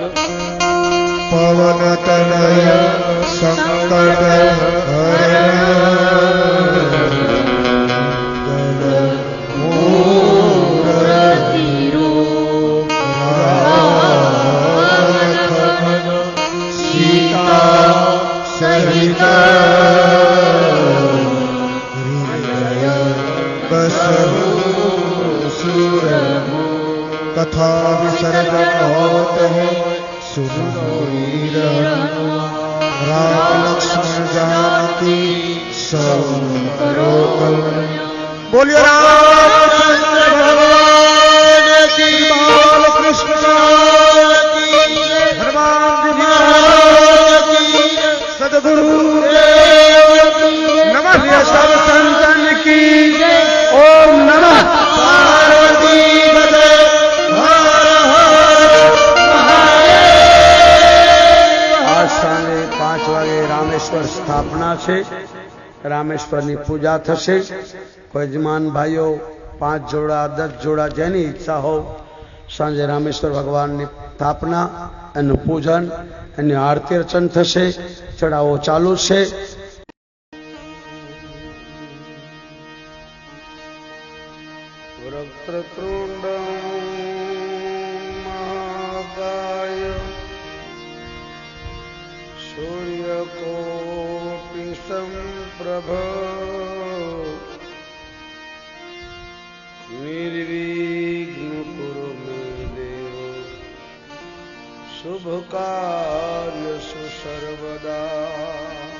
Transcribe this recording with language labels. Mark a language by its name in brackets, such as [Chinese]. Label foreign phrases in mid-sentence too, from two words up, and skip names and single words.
[Hindi] पवन तनय संकट सहित कथा विसर्जन होत है सुनो वीर राम लक्ष्मण जानकी सब करो बोलिए रामचंद्र भगवान की बाल कृष्ण हनुमान जी सदगुरु नमः सब संतन की ओम नमः पार्वती [Gujarati] સાંજે 5 વાગે રામેશ્વર સ્થાપના છે. રામેશ્વરની પૂજા થશે. કોઈ યજમાન ભાઈઓ 5 જોડા 10 જોડા જેની ઈચ્છા હો સાંજે રામેશ્વર ભગવાનની સ્થાપના એનું પૂજન એની આરતી અર્ચન થશે. ચડાવો ચાલુ છે. [Sanskrit] વક્રતુંડ सूर्यकोटि संप्रभ निर्विघ्न कुरु मे देव शुभ कार्यसु सर्वदा